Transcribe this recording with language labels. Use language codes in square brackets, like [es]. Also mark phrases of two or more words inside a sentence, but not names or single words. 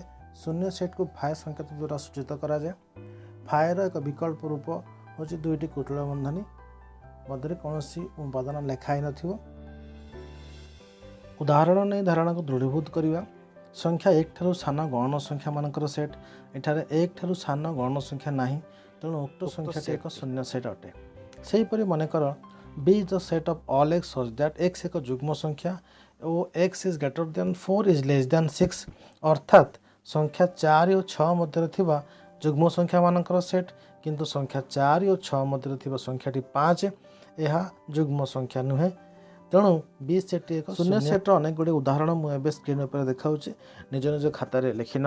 [or] ଶୂନ୍ୟ ସେଟ୍କୁ ଫାଏ ସଂକେତ ଦ୍ୱାରା ସୂଚିତ କରାଯାଏ। ଫାଏର ଏକ ବିକଳ୍ପ ରୂପ ହେଉଛି ଦୁଇଟି କୁଟିଳ ବନ୍ଧନୀ ମଧ୍ୟରେ କୌଣସି ଉପାଦାନ ଲେଖା ହେଇନଥିବ। ଉଦାହରଣ ନେଇ ଧାରଣାକୁ ଦୃଢ଼ୀଭୂତ କରିବା। ସଂଖ୍ୟା 1 ଠାରୁ ସାନ ଗୌଣ ସଂଖ୍ୟାମାନଙ୍କର ସେଟ୍। ଏଠାରେ 1 ଠାରୁ ସାନ ଗୌଣ ସଂଖ୍ୟା ନାହିଁ, ତେଣୁ ଉକ୍ତ ସଂଖ୍ୟାଟି ଏକ ଶୂନ୍ୟ ସେଟ୍ ଅଟେ। ସେହିପରି ମନେକର [en] B is the set of all x such that x [or] ଏକ ଯୁଗ୍ମ ସଂଖ୍ୟା ଓ [en] x is greater than 4 is less than 6, [or] ଅର୍ଥାତ୍ ସଂଖ୍ୟା 4 ଓ 6 ମଧ୍ୟରେ ଥିବା ଯୁଗ୍ମ ସଂଖ୍ୟାମାନଙ୍କର ସେଟ୍, କିନ୍ତୁ ସଂଖ୍ୟା 4 ଓ 6 ମଧ୍ୟରେ ଥିବା ସଂଖ୍ୟାଟି 5 ଏହା ଯୁଗ୍ମ ସଂଖ୍ୟା ନୁହେଁ। ତେଣୁ ବି ସେଟ୍ଟି ଏକ ଶୂନ୍ୟ ସେଟ୍ର ଅନେକ ଗୁଡ଼ିଏ ଉଦାହରଣ ମୁଁ ଏବେ ସ୍କ୍ରିନ୍ ଉପରେ ଦେଖାଉଛି, ନିଜ ନିଜ ଖାତାରେ ଲେଖିନେବ।